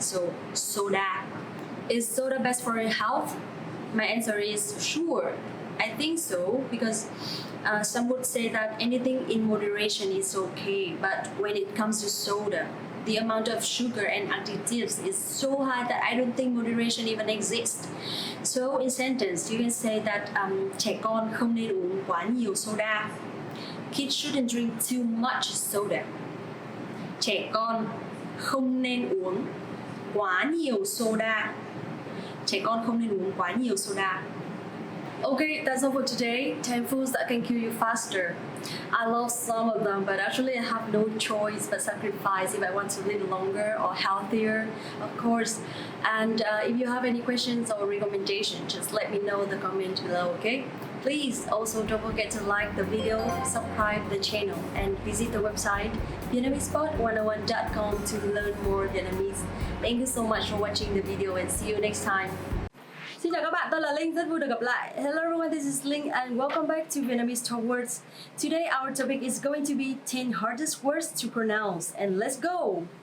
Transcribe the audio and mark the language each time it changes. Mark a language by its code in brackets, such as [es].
[en] So soda. Is soda best for your health? My answer is sure. I think so, because some would say that anything in moderation is okay, but when it comes to soda, the amount of sugar and additives is so high that I don't think moderation even exists. So in sentence, you can say that [vi] trẻ con không nên uống quá nhiều soda. [en] Kids shouldn't drink too much soda. [vi] Trẻ con không nên uống quá nhiều soda. Trẻ con không nên uống quá nhiều soda. [en] Okay, that's all for today. 10 foods that can kill you faster. I love some of them, but actually I have no choice but sacrifice if I want to live longer or healthier, of course. And if you have any questions or recommendations, just let me know in the comment below, okay? Please also don't forget to like the video, subscribe the channel, and visit the website vietnamesepod101.com to learn more Vietnamese. Thank you so much for watching the video and see you next time. [vi] Xin chào các bạn, tôi là Linh, rất vui được gặp lại. [en] Hello everyone, this is Linh and welcome back to Vietnamese Talk Words. Today our topic is going to be 10 hardest words to pronounce and let's go!